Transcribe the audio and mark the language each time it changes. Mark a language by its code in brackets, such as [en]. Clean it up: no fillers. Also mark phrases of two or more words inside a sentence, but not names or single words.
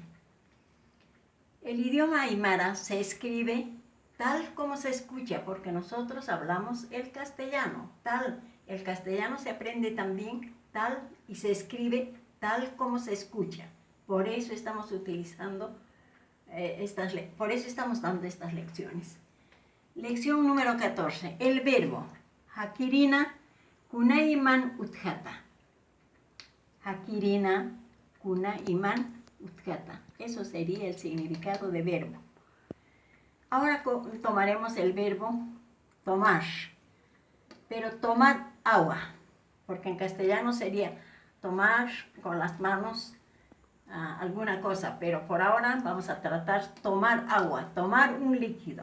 [es] El idioma aymara se escribe tal como se escucha, porque nosotros hablamos el castellano, tal. El castellano se aprende también tal y se escribe tal como se escucha. Por eso estamos utilizando por eso estamos dando estas lecciones. Lección número 14. El verbo. [ay] Hakirina kunaiman utjata. Hakirina kunaiman utjata. [es] Eso sería el significado de verbo. Ahora tomaremos el verbo tomar. Pero tomar agua. Porque en castellano sería tomar con las manos alguna cosa, pero por ahora vamos a tratar tomar agua, tomar un líquido.